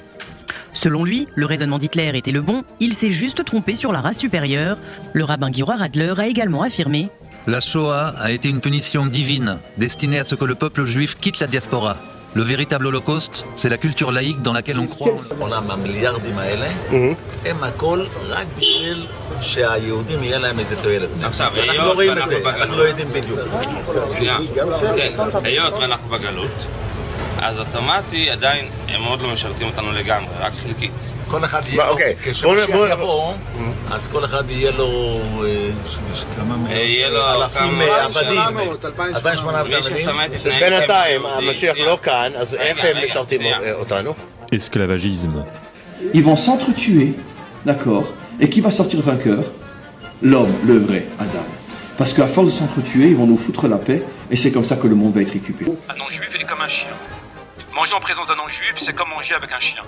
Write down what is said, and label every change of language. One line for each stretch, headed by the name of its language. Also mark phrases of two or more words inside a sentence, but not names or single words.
French: Selon lui, le raisonnement d'Hitler était le bon, il s'est juste trompé sur la race supérieure. Le rabbin Giora Adler a également affirmé: La Shoah a été une punition divine, destinée à ce que le peuple juif quitte la diaspora. Le véritable holocauste, c'est la culture laïque dans laquelle on croit.
Hebrew: העולם המיליארדים האלה הם הכל רק בשביל שהיהודים יהיה להם איזה תועלת. עכשיו, אנחנו לא רואים את זה, אנחנו לא יודעים בדיוק. שנייה, כן, היות ואנחנו בגלות, אז אוטומטי עדיין הם עוד לא משרתים אותנו לגמרי, רק חלקית. כל אחד יהיה לו, כשמשיח יבוא, אז כל אחד יהיה לו אלפים עבדים, 2,800 עבדים. בינתיים המשיח לא כאן, אז איך הם משרתים אותנו?
French: Esclavagisme. Ils vont s'entretuer, d'accord? Et qui va sortir vainqueur? L'homme, le vrai, Adam. Parce qu'à force de s'entretuer, ils vont nous foutre la paix, et c'est comme ça que le monde va être récupéré. Un non-juif, il est comme un chien. Manger en présence d'un non-juif, c'est comme manger avec un chien.